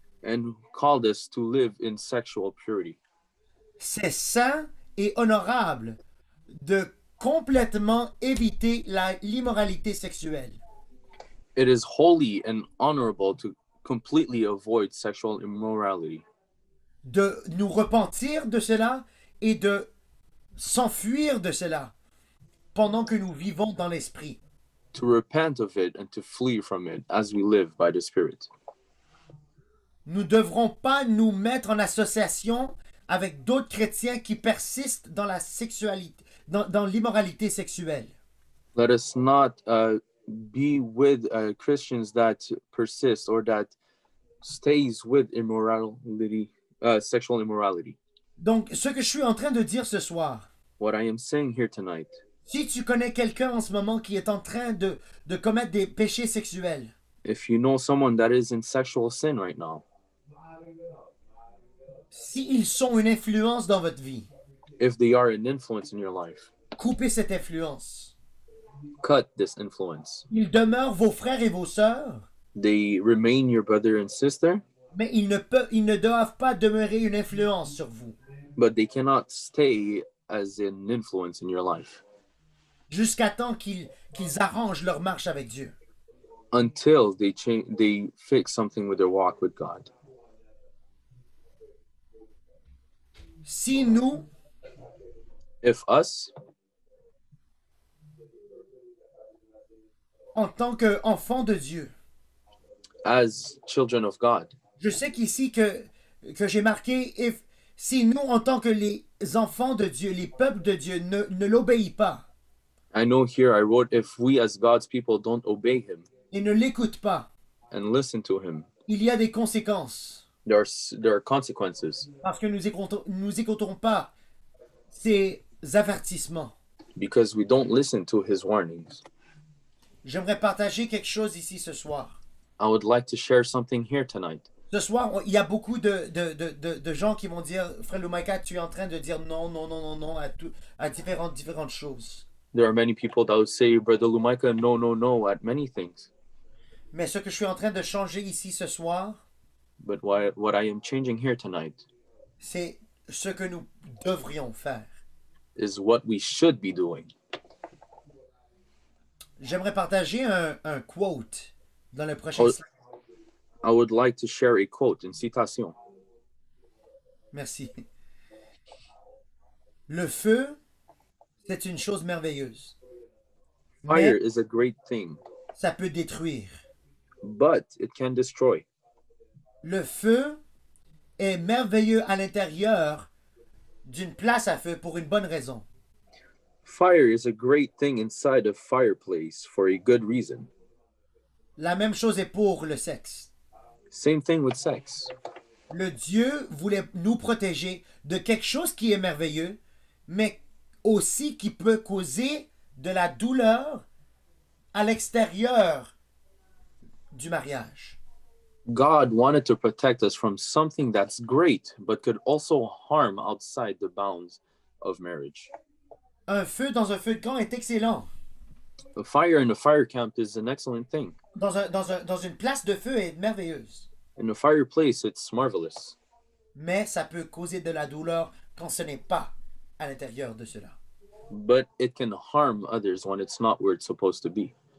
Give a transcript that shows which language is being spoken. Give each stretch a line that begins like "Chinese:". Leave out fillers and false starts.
English: And called us to live in sexual purity.
French: C'est saint et honorable de complètement éviter l'immoralité sexuelle.
English: It is holy and honorable to completely avoid sexual immorality.
French: De nous repentir de cela et de s'enfuir de cela pendant que nous vivons dans l'esprit.
English: To repent of it and to flee from it as we live by the Spirit.
French: Nous ne devrons pas nous mettre en association avec d'autres chrétiens qui persistent dans la sexualité, dans l'immoralité sexuelle.
English: Let us not be with Christians that persist or that stays with immorality, sexual immorality.
French: Donc, ce que je suis en train de dire ce soir,
English: What I am saying here tonight,
French: si tu connais quelqu'un en ce moment qui est en train de commettre des péchés sexuels,
English: if you know someone that is in sexual sin right now,
French: s'ils sont une influence dans votre vie,
English: if they are an influence in your life,
French: coupez cette influence.
English: cut this influence.
French: Ils demeurent vos frères et vos sœurs,
English: They remain your brother and sister,
French: mais ils ne doivent pas demeurer une influence sur vous
English: but they cannot stay as an influence in your life
French: jusqu'à temps qu'ils arrangent leur marche avec Dieu.
English: until they fix something with their walk with God.
French: Si nous,
English: If us,
French: en tant qu'enfants de Dieu,
English: as children of God,
French: je sais qu'ici que j'ai marqué, si nous, en tant que les enfants de Dieu, les peuples de Dieu, ne l'obéissent pas
English: I know here I wrote, if we as God's people don't obey him
French: et ne l'écoutent pas,
English: and listen to him,
French: il y a des conséquences.
English: there are consequences,
French: Parce que nous écouterons pas ces avertissements.
English: because we don't listen to his warnings.
French: J'aimerais partager quelque chose ici ce soir.
English: I would like to share something here tonight.
French: Ce soir, il y a beaucoup de gens qui vont dire, Frère Lumaika, tu es en train de dire non, non, non, non, non à différentes choses.
English: There are many people that would say, Brother Lumaika, no, no, no, at many things.
French: Mais ce que je suis en train de changer ici ce soir,
English: But what I am changing here tonight
French: c'est ce que nous devrions faire.
English: is what we should be doing.
French: J'aimerais partager un quote dans le prochain Oh.
English: slide. I would like to share a quote in citation.
French: Merci. Le feu, c'est une chose merveilleuse.
English: Fire
French: Mais
English: is a great thing,
French: ça peut détruire.
English: but it can destroy.
French: Le feu est merveilleux à l'intérieur d'une place à feu pour une bonne raison.
English: Fire is a great thing inside a fireplace for a good reason.
French: La même chose est pour le sexe.
English: Same thing with sex.
French: Le Dieu voulait nous protéger de quelque chose qui est merveilleux, mais aussi qui peut causer de la douleur à l'extérieur du mariage.
English: God wanted to protect us from something that's great, but could also harm outside the bounds of marriage.
French: Un feu dans un feu de camp est excellent.
English: A fire in a fire camp is an excellent thing.
French: Dans une place de feu est merveilleuse.
English: In a fireplace, it's marvelous.
French: Mais ça peut causer de la douleur quand ce n'est pas à l'intérieur de cela.
English: But it can harm others when it's not where it's supposed to be.